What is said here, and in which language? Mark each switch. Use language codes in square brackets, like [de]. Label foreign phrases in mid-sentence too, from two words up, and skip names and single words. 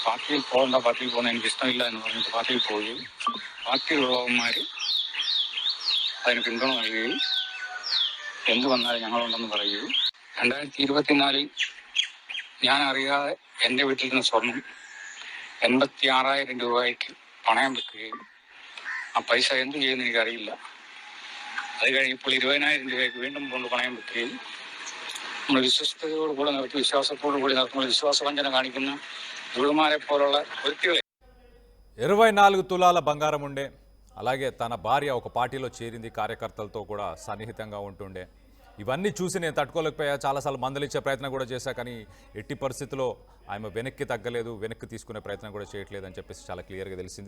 [ml] പാർട്ടിയിൽ പോകുന്ന എനിക്ക് ഇഷ്ടമില്ല എന്ന് പറഞ്ഞിട്ട് പാർട്ടിയിൽ പോവുകയും പാർട്ടിയിലുള്ളവന്മാർ അതിന് പിന്തുണ നൽകുകയും എന്ത് വന്നാലും ഞങ്ങളുണ്ടെന്ന് പറയുകയും 2024 ഞാൻ അറിയാതെ എൻ്റെ വീട്ടിൽ നിന്ന് സ്വർണം 86,000 രൂപയ്ക്ക് പണയം വെക്കുകയും ആ പൈസ എന്ത് ചെയ്യുമെന്ന് എനിക്കറിയില്ല. അത് കഴിഞ്ഞപ്പോൾ 20,000 രൂപയ്ക്ക് വീണ്ടും കൊണ്ട് പണയം വെക്കുകയും നമ്മൾ വിശ്വസ്തയോടുകൂടെ നടത്തി വിശ്വാസത്തോടുകൂടി നടത്തുമ്പോൾ വിശ്വാസവഞ്ചന കാണിക്കുന്ന ഗുരുമാരെ പോലുള്ള വ്യക്തികളെ [te] 24 తులాల బంగారం ఉండే, అలాగే తన భార్య ఒక పార్టీలో చేరింది, కార్యకర్తలతో కూడా సన్నిహితంగా ఉంటుండే. ఇవన్నీ చూసి నేను తట్టుకోలేకపోయా, చాలాసార్లు మందలిచ్చే ప్రయత్నం కూడా చేశా, కానీ ఎట్టి పరిస్థితుల్లో ఆమె వెనక్కి తగ్గలేదు, వెనక్కి తీసుకునే ప్రయత్నం కూడా చేయట్లేదు అని చెప్పేసి చాలా క్లియర్గా తెలిసింది.